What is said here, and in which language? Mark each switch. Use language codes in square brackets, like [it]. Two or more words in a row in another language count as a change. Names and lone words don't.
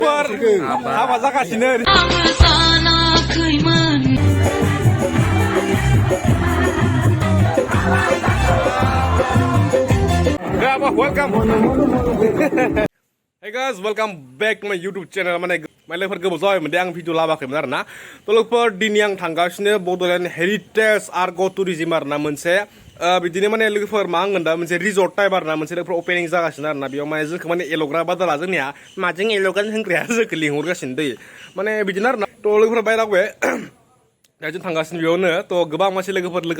[brx] हाबा जागासिनो [en] welcome hey guys welcome back to my YouTube channel [brx] माने लोगोफोर गोबाव जाबाय मोनदे आं भिडिअ लाबाखैमोन आरोना त लोगोफोर दिनै आं थांगासिनो बड'लेण्ड हेरिटेज आर्ग टुरिज्म आरोना मोनसे बिदिनो माने लोगोफोर मा होनगोन दा मोनसे [en] resort type [brx] आरोना मोनसे लोगोफोर अपेनिं जागासिनो आरोना बेयाव माने जोंखौ माने एल'ग्रा बादाला जोंनिया माजों एल'गोन होनग्राया जोंखौ लिंहरगासिनो दै माने बिदिनो आरोना त लोगोफोरा बायरागवे दा जों थांगासिनो बेयावनो त गोबां मानसि लोगोफोर लोगो